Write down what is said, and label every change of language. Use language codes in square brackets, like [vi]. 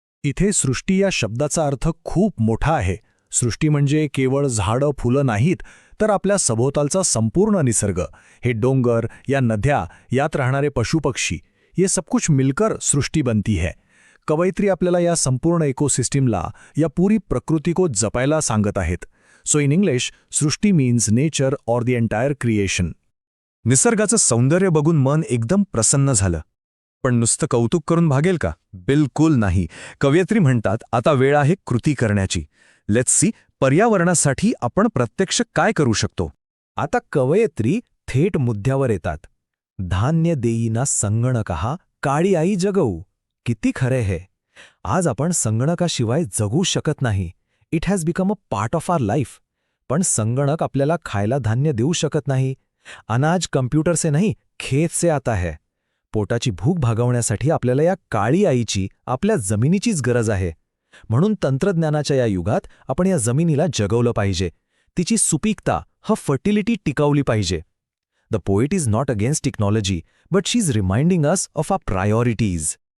[mr] इथे सृष्टी या शब्दाचा अर्थ खूप मोठा आहे. सृष्टी म्हणजे केवळ झाडं फुलं नाहीत, तर आपल्या सभोवतालचा संपूर्ण निसर्ग. हे डोंगर, या नद्या, यात राहणारे पशुपक्षी, [hi] ये सब कुछ मिलकर सृष्टी बनती है. [mr] कवयित्री आपल्याला या संपूर्ण इकोसिस्टीमला, या [hi] पूरी प्रकृती को [mr] जपायला सांगत आहेत. [en] So in English, सृष्टी means nature or the entire creation. [mr] निसर्गाचं सौंदर्य बघून मन एकदम प्रसन्न झालं. पण नुसतं कौतुक करून भागेल का? बिलकुल नाही. कवयित्री म्हणतात, आता वेळ आहे कृती करण्याची. [en] let's see, [mr] पर्यावरणासाठी आपण प्रत्यक्ष काय करू शकतो. आता कवयित्री थेट मुद्द्यावर येतात. धान्य देईना संगणकहा, काळी आई जगवू. किती खरे हे. आज आपण संगणकाशिवाय जगू शकत नाही. [en] It has become a part of our life. [mr] पण संगणक आपल्याला खायला धान्य देऊ शकत नाही. [hi] अनाज कम्प्युटर से नहीं, खेत से आता है. [mr] पोटाची भूक भागवण्यासाठी आपल्याला या काळी आईची, आपल्या जमिनीचीच गरज आहे. म्हणून तंत्रज्ञानाच्या या युगात आपण या जमिनीला जगवलं पाहिजे. तिची सुपीकता, फर्टिलिटी टिकवली पाहिजे. [en] The poet is not against technology, but she is reminding us of our priorities.